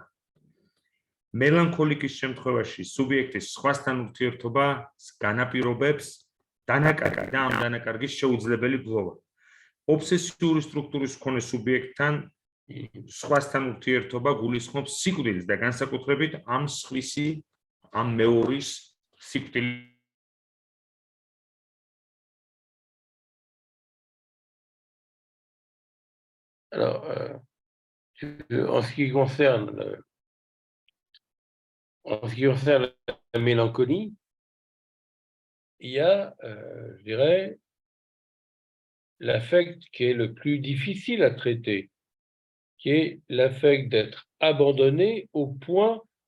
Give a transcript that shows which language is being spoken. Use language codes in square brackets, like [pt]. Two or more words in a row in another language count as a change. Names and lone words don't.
[ka] მელანქოლიკის შემთხვევაში სუბიექტის სხვასთან ურთიერთობას განაპირობებს დანაკარგი და ამ დანაკარგის შეუძლებელი გლოვა. ობსესიური სტრუქტურის მქონე სუბიექტთან სხვასთან ურთიერთობა გულისხმობს სიკვდილს და განსაკუთრებით ამ სხვისი, ამ მეორის სიკვდილის. [fr] Alors, en ce qui concerne la mélancolie, il y a, je dirais, l'affect qui est le plus difficile à traiter, qui est l'affect d'être abandonné au point.